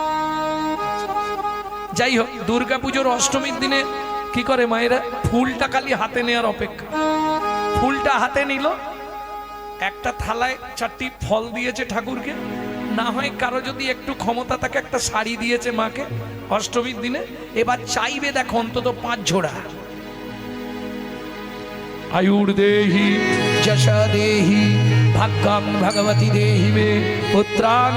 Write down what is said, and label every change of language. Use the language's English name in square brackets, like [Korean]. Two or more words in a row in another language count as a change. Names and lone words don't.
[Bangla] যাই হোক, দুর্গাপুজোর অষ্টমীর দিনে কি করে মায়েরা? ফুলটা খালি হাতে নেওয়ার অপেক্ষা। ফুলটা হাতে নিল, একটা থালায় 4টি ফল দিয়েছে ঠাকুরকে, না হয় কারো যদি একটু ক্ষমতা থাকে একটা শাড়ি দিয়েছে মাকে অষ্টমীর দিনে। এবার চাইবে দেখো অন্তত 5 ঝোড়া। [Sanskrit] आयुर देहि जशा देहि भाग्यं भगवती देहि मे पुत्रांग